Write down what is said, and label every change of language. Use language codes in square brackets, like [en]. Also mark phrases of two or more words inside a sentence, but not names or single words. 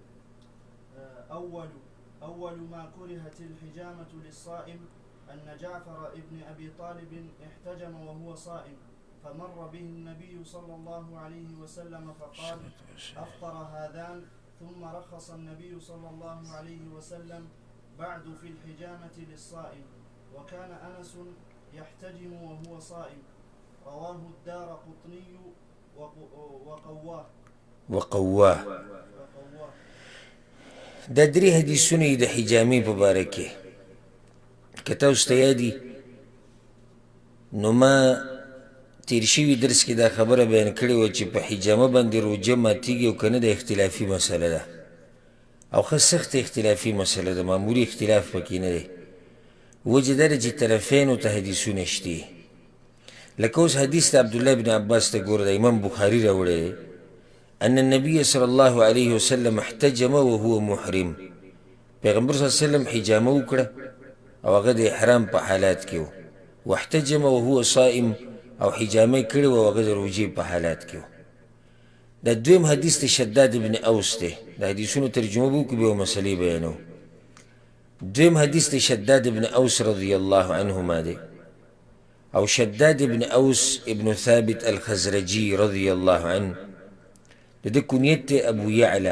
[ar] أول ما كرهت الحجامة للصائم أن جعفر ابن أبي طالب احتجم وهو صائم، فمر به النبي صلى الله عليه وسلم فقال: أفطر هذان، ثم رخص النبي صلى الله عليه وسلم بعد في الحجامة للصائم، وكان أنس يحتجم وهو صائم، رواه الدارقطني وقواه. [ps] دا 3 حدیثونه د حجامې په باره کې که تاسو ته یادي، نو ما تیر شوي درس کې دا خبره بیان کړې وه چې په حجامه باندې روژه ماتېږي او که نه د اختلافي مسله ده، او ښه سخت اختلافي مسله ده، معمولي اختلاف پکې نه دی. وجه دا ده چې طرفینو ته حدیثونه شته. لکه اوس حدیث د عبدالله بن عباس ته ګوره، د امام بخاري راوړی دی: [ar] أن النبي صلى الله عليه وسلم احتجم وهو محرم. [ps] پیغمبر [ar] صلی الله علیه وسلم [ps] حجامه وکړه او هغه د احرام په حالات کې و. [ar] واحتجم وهو صائم، [ps] او حجامه کړې و او هغه د روژې په حالات کې و. دا دویم حدیث د شداد بن اوس دی. د حدیثونو ترجمه به وکړو، بیا مسلې بیانو. دویم حدیث د شداد بن اوس [ar] رضی الله عنهما [ps] دی، او شداد بن اوس ابن ثابت الخزرجي [ar] رضی الله عنه، [ps] د ده کنیت دی ابو یعلا.